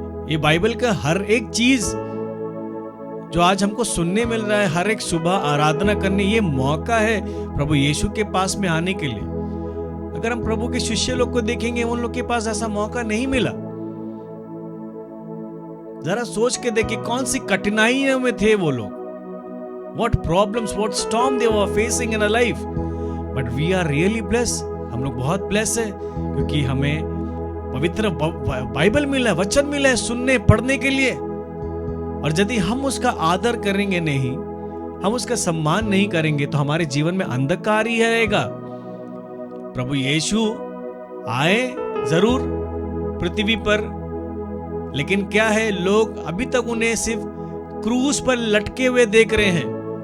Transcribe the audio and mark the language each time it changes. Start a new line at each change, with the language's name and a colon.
Hindi: ये बाइबल का हर एक चीज जो आज हमको सुनने मिल रहा है, हर एक सुबह आराधना करने, ये मौका है प्रभु यीशु के पास में आने के लिए। अगर हम प्रभु के शिष्य लोग को देखेंगे, उन लोग के पास ऐसा मौका नहीं मिला। जरा सोच के देखिए कौन सी कठिनाइयों में थे वो लोग,
English: what problems, what storm they were facing in a life, but we are really blessed।
Hindi: हम लोग बहुत ब्लेस है, क्योंकि हमें पवित्र बाइबल मिला है, वचन मिला है सुनने पढ़ने के लिए। और यदि हम उसका आदर करेंगे नहीं, हम उसका सम्मान नहीं करेंगे, तो हमारे जीवन में अंधकार ही रहेगा। प्रभु यीशु आए जरूर पृथ्वी पर, लेकिन क्या है, लोग अभी तक उन्हें सिर्फ क्रूस पर लटके हुए देख रहे हैं।